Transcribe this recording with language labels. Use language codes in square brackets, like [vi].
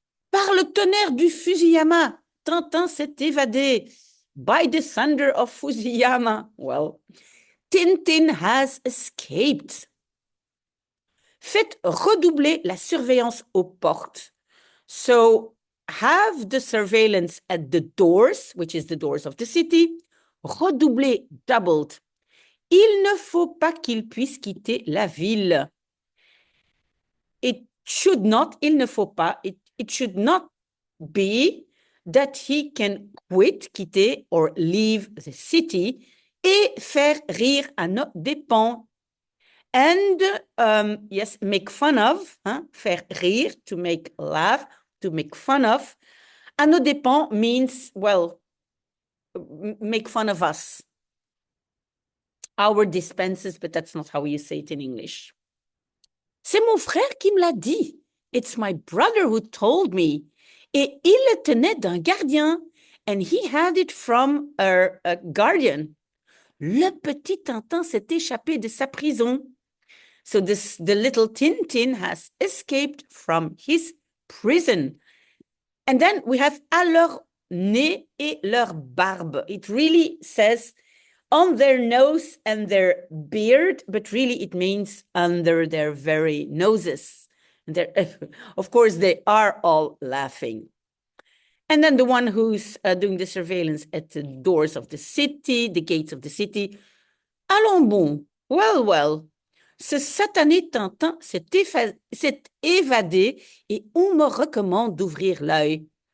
[fr] Par le tonnerre du Fusiyama, Tintin s'est évadé. [en] By the thunder of Fusiyama. Well, Tintin has escaped. [fr] Faites redoubler la surveillance aux portes. [en] So have the surveillance at the doors, which is the doors of the city, redoubler, doubled. [fr] Il ne faut pas qu'il puisse quitter la ville. [en] It should not, [fr] il ne faut pas, [en] it should not be that he can quit, quitter, or leave the city [fr] et faire rire à nos dépens. [en] And yes, make fun of, faire rire, to make laugh, to make fun of. À nos dépens means, well, make fun of us. Our dispenses, but that's not how you say it in English. [fr] C'est mon frère qui me l'a dit. [en] It's my brother who told me. [fr] Et il le tenait d'un gardien. [en] And he had it from a guardian. [fr] Le petit Tintin s'est échappé de sa prison. [en] So the little Tintin has escaped from his prison. And then we have [fr] à leur nez et leur barbe. [en] It really says on their nose and their beard, but really it means under their very noses. And of course, they are all laughing. And then the one who's doing the surveillance at the doors of the city, the gates of the city. [fr] Allons bon, [en] well. [fr] Ce satané Tintin s'est évadé et on me recommande d'ouvrir l'œil.